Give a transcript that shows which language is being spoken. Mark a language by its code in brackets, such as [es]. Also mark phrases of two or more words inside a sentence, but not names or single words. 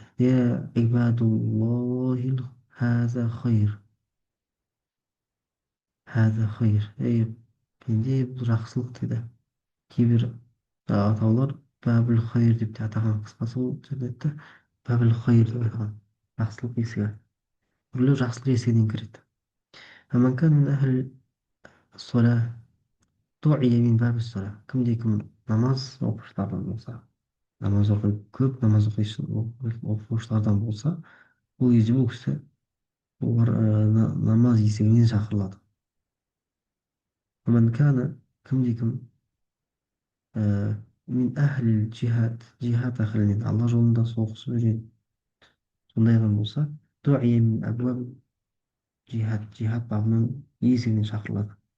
[ar] يا عباد الله هذا خير. هذا خير. [kk] Пенде, бұл жақсылық деді. Кейбір атаулар [ar] باب الخير [kk] деп те атаған, қысқасы ол жәннатта [ar] باب الخير [kk] деп атаған, жақсылық есігі. біреулер жақсылық есігінен кіреді. [ar] فمن كان من أهل الصلاة دعي من باب الصلاة. [kk] кімде-кім намаз оқушылардан болса, намаз оқиды, көп намаз оқушылардан болса, ол кезде бұл кісі олар намаз есігінен шақырылады. [ar] ومن كان кімде-кім من أهل الجهاد. [kk] جهاد әхілінен, алла жолында соғысып жүрген сондай адам болса, [ar] دعي من أبواب جهاد [kk] бабының есігінен шақырылады.